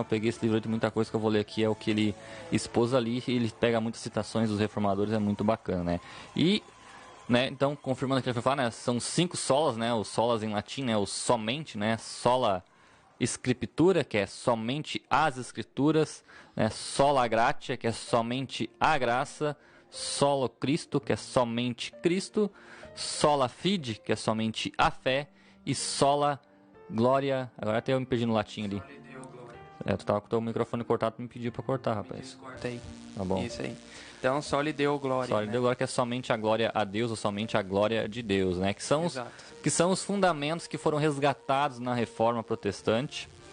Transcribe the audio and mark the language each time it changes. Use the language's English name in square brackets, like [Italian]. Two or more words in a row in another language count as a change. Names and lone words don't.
[Portuguese] Eu peguei esse livro de muita coisa que eu vou ler aqui, é o que ele expôs ali, e ele pega muitas citações dos reformadores, é muito bacana, né? E então, confirmando o que ele foi falar, né, são 5 solas, né, os solas em latim, né, o somente, né, sola Escritura, que é somente as Escrituras, né, sola gratia, que é somente a graça, solo Cristo, que é somente Cristo, sola fide, que é somente a fé, e sola glória, agora até eu me perdi no latim ali. Tu tava com o teu microfone cortado, me pediu pra cortar, rapaz. Corta aí. Tá bom. Isso aí. Então, só lhe deu glória. Só lhe deu glória, que é somente a glória a Deus ou somente a glória de Deus, né? Que são os fundamentos que foram resgatados na Reforma Protestante.